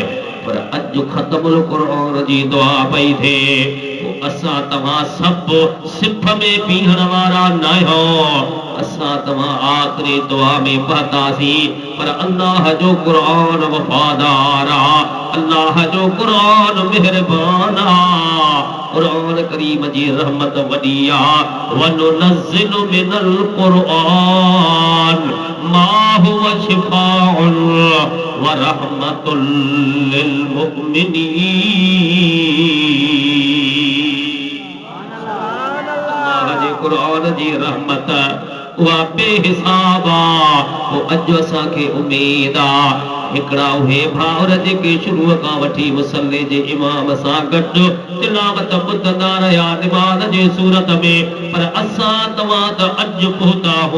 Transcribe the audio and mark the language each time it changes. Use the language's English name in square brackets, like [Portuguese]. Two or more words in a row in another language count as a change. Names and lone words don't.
[Sindhi] पर अॼु ख़त्मुल कुरान जी दुआ पई थिए असां तव्हां सभु सिफ़ में बीहण वारा न आहियो। असां तव्हां आख़िरी दुआ में पढ़तासीं पर अल्लाह जो कुरान वफ़ादार आहे। अल्लाह जो कुरान मेहरबान आहे। कुरान करीम जी रहमत वॾी आहे। [Arabic] وننزل من القرآن ما هو شفاء ورحمة للمؤمنين. [Sindhi] अल्लाह जे कुरान जी रहमत उहा बेहिसाब आहे। पोइ अॼु असांखे उमेद आहे हिकिड़ा उहे भाउर जेके शुरूअ खां वठी मुसल्ले जे इमाम सां गॾु तिलावत ॿुधंदा रहिया निमाज़ जे सूरत में पर असां तव्हां त अॼु पहुता हो।